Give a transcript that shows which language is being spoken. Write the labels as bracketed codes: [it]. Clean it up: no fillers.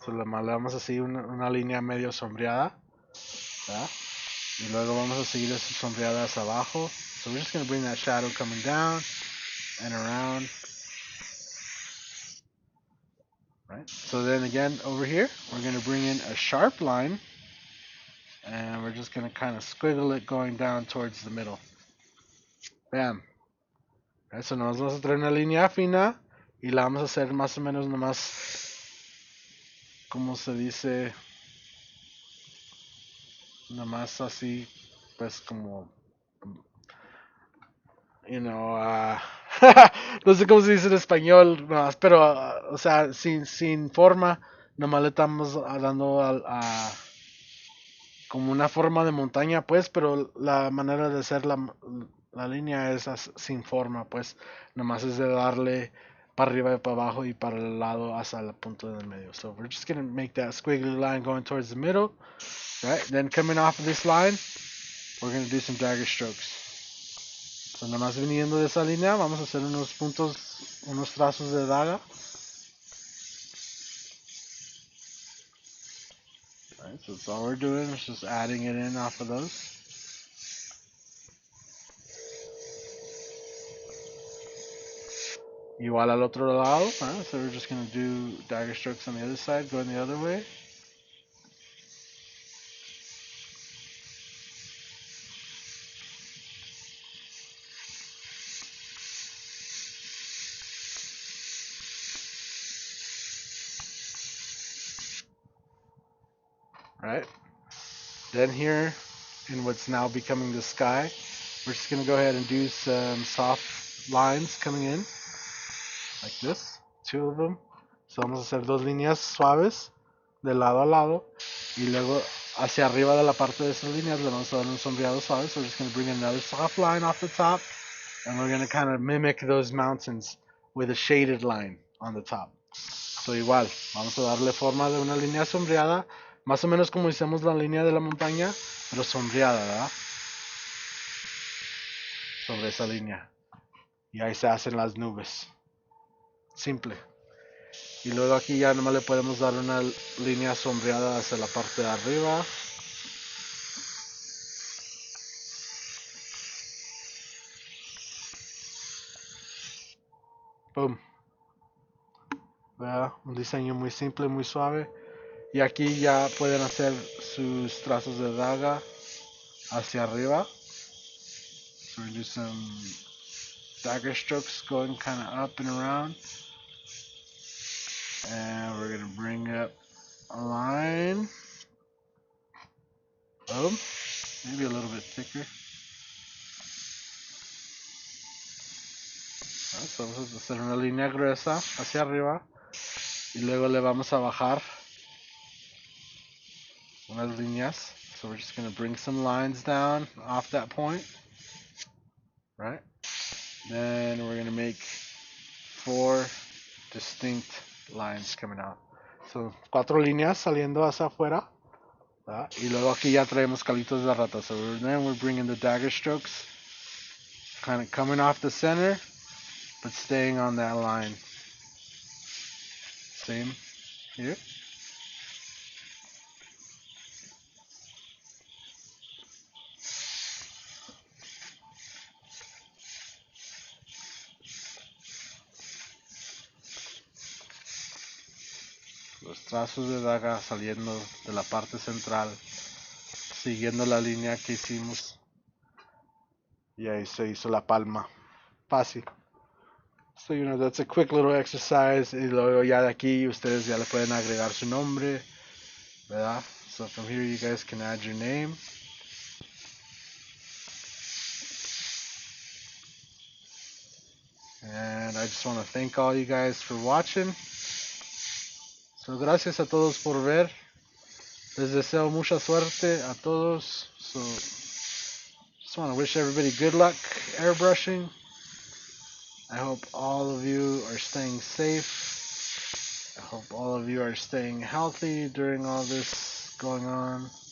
[es] So le vamos a seguir una línea medio sombreada. ¿Ah? Y luego vamos a seguir esas sombreadas abajo. [en] So we're just going to bring that shadow coming down and around. Right? So then again, over here, we're going to bring in a sharp line. And we're just going to kind of squiggle it going down towards the middle. Bam. Right? [es] So nos vamos a traer una línea fina y la vamos a hacer más o menos nomás, como se dice, nomás así, pues como, [en] you know, [es] no sé cómo se dice en español, nomás, pero, o sea, sin forma, nomás le estamos dando como una forma de montaña, pues, pero la manera de hacer la línea es sin forma, pues, nomás es de darle para arriba y para abajo y para el lado hasta el punto del medio. [en] So we're just going to make that squiggly line going towards the middle, right? Then coming off of this line, we're going to do some dagger strokes. [es] So nomás viniendo de esa línea, vamos a hacer unos puntos, unos trazos de daga. [en] Right, so that's all we're doing, is just adding it in off of those. [es] Igual al otro lado, [en] so we're just going to do dagger strokes on the other side, going the other way. Right? Then here, in what's now becoming the sky, we're just going to go ahead and do some soft lines coming in, like this, 2 of them. [es] So vamos a hacer 2 líneas suaves, de lado a lado, y luego hacia arriba de la parte de esas líneas le vamos a dar un sombreado suave. [en] So we're just going to bring another soft line off the top, and we're going to kind of mimic those mountains with a shaded line on the top. [es] So igual, vamos a darle forma de una línea sombreada, más o menos como hicimos la línea de la montaña, pero sombreada, ¿verdad? Sobre esa línea. Y ahí se hacen las nubes. Simple. Y luego aquí ya nomás le podemos dar una línea sombreada hacia la parte de arriba. Boom. ¿Verdad? Un diseño muy simple, muy suave. Y aquí ya pueden hacer sus trazos de daga hacia arriba. [en] So we do some dagger strokes going kind of up and around. And we're going to bring up a line. Maybe a little bit thicker. [es] So vamos a hacer una línea gruesa hacia arriba y luego le vamos a bajar unas líneas. [en] So we're just going to bring some lines down off that point, right? Then we're going to make 4 distinct lines coming out. [es] So 4 líneas saliendo hacia afuera. Y luego aquí ya traemos calitos de rata. [en] So then we're bringing the dagger strokes, kind of coming off the center, but staying on that line. Same here. [es] Los trazos de daga saliendo de la parte central, siguiendo la línea que hicimos. Y ahí se hizo la palma. Fácil. [en] So, that's a quick little exercise. [es] Y luego ya de aquí ustedes ya le pueden agregar su nombre, ¿verdad? [en] So from here you guys can add your name. And I just want to thank all you guys for watching. [es] So gracias a todos por ver. Les deseo mucha suerte a todos. [en] So just want to wish everybody good luck airbrushing. I hope all of you are staying safe. I hope all of you are staying healthy during all this going on.